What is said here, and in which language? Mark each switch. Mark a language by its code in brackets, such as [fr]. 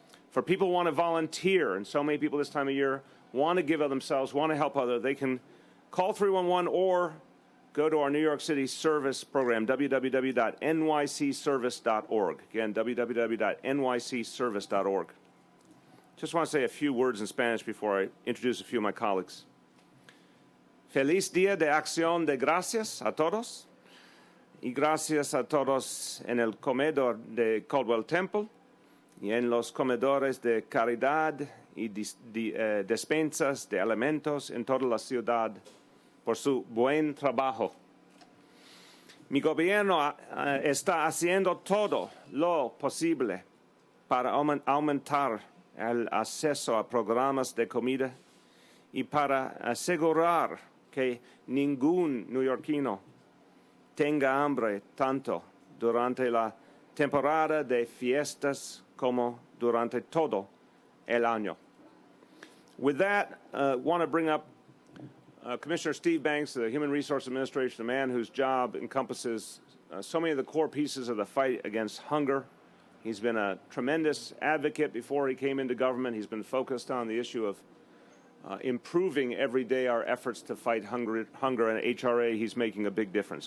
[en] For people who want to volunteer, and so many people this time of year want to give of themselves, want to help others, they can call 311 or go to our New York City service program, www.nycservice.org. Again, www.nycservice.org. Just want to say a few words in Spanish before I introduce a few of my colleagues. [es] Feliz Día de Acción de Gracias a todos. Y gracias a todos en el comedor de Caldwell Temple y en los comedores de caridad y despensas de alimentos en toda la ciudad por su buen trabajo. Mi gobierno está haciendo todo lo posible para aumentar el acceso a programas de comida y para asegurar que ningún neoyorquino tenga hambre tanto durante la temporada de fiestas como durante todo el año. [en] With that, I want to bring up Commissioner Steve Banks, the Human Resource Administration, a man whose job encompasses so many of the core pieces of the fight against hunger. He's been a tremendous advocate before he came into government. He's been focused on the issue of improving every day our efforts to fight hunger, and at HRA he's making a big difference.